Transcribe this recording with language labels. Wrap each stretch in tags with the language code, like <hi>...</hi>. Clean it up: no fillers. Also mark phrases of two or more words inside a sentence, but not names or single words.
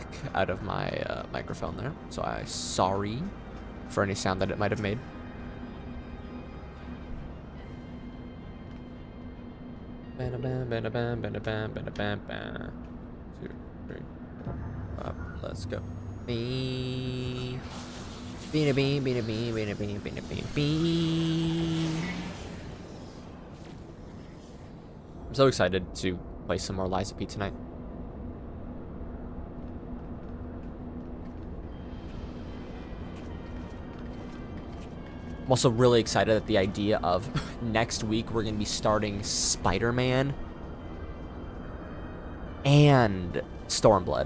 <en>out of my microphone there, so I'm sorry for any sound that it might have made. Two, three, up, let's go. Bean, bean, bean, bean, bean, bean, bean, bean, bean. I'm so excited to play some more Lies of P tonight. I'm also really excited at the idea of next week we're going to be starting Spider-Man and Stormblood.</en>